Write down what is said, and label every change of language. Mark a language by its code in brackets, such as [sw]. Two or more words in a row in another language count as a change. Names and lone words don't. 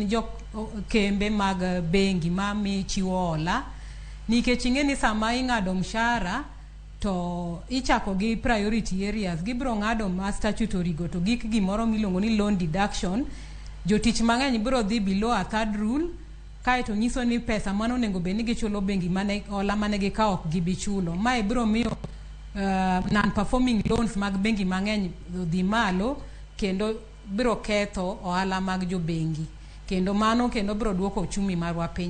[luo] jo kembe mag bengi ma mi chiwo hola nikech ing'eni sama ing'ado mshahara to ichako gi [en] priority areas [luo] gibro ng'ado ma statutory go to gik gimoro miluongo ni [en] loan deduction [luo] jotich mang'eny bro dhi [en] below a third rule [luo] kae to nyiso ni pesa mano nego beni gichulo bengi mane hola mane gikawo ok gibichulo mae biro miyo [en] non performing loans [luo] mag bengi mang'eny dhi malo kendo biro ketho ohala mag jo bengi kendo mano kendo biro duoko uchumi marwa piny.